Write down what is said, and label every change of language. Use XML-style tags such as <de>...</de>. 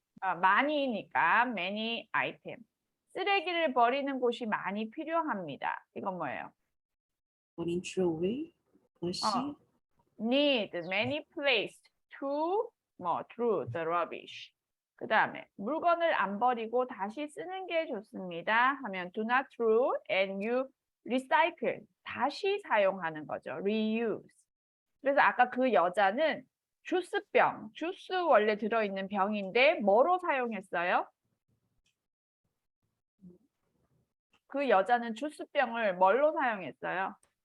<ko>많이니까</ko> <en>many item.</en> <ko>쓰레기를 버리는 곳이 많이 필요합니다. 이건 뭐예요?</ko> <en>Putting throw away.</en> <ko>것이.</ko> <en>Need many place to throw the rubbish.</en> <ko>그 다음에 물건을 안 버리고 다시 쓰는 게 좋습니다. 하면</ko> <en>do not throw and you recycle.</en> <ko>다시 사용하는 거죠. reuse. 그래서 아까 그 여자는 주스병, 주스 원래 들어있는 병인데 뭐로 사용했어요? 그 여자는 주스병을 뭘로 사용했어요?</ko>